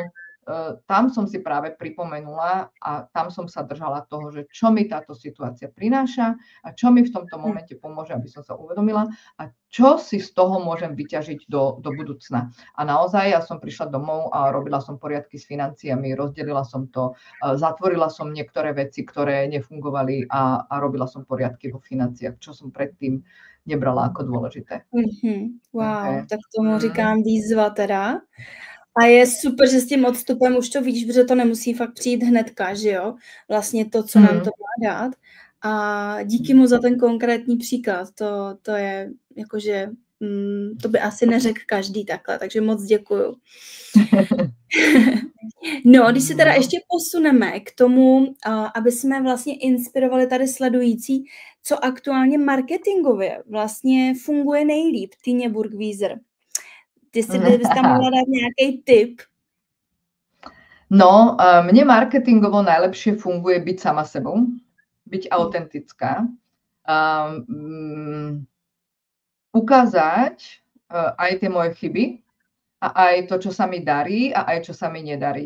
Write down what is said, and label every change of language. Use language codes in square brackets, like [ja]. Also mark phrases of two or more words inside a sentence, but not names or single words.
[sk] Tam som si práve pripomenula a tam som sa držala toho, že čo mi táto situácia prináša a čo mi v tomto momente pomôže, aby som sa uvedomila a čo si z toho môžem vyťažiť do budúcna. A naozaj ja som prišla domov a robila som poriadky s financiami, rozdelila som to, zatvorila som niektoré veci, ktoré nefungovali a robila som poriadky vo financiách, čo som predtým nebrala ako dôležité. [cs] Wow, tak tomu říkám výzva teda. A je super, že s tím odstupem už to vidíš, protože to nemusí fakt přijít hnedka, že jo? Vlastně to, co nám to má dát. A díky mu za ten konkrétní příklad. To je jakože, to by asi neřekl každý takhle, takže moc děkuju. No, když se teda ještě posuneme k tomu, aby jsme vlastně inspirovali tady sledující, co aktuálně marketingově vlastně funguje nejlíp, Týně Burgwieser. Jestli bys tam mohla [sk] dať nejaký [cs] tip? [sk] No, mne marketingovo najlepšie funguje byť sama sebou, byť autentická, ukázať aj tie moje chyby a aj to, čo sa mi darí a aj čo sa mi nedarí.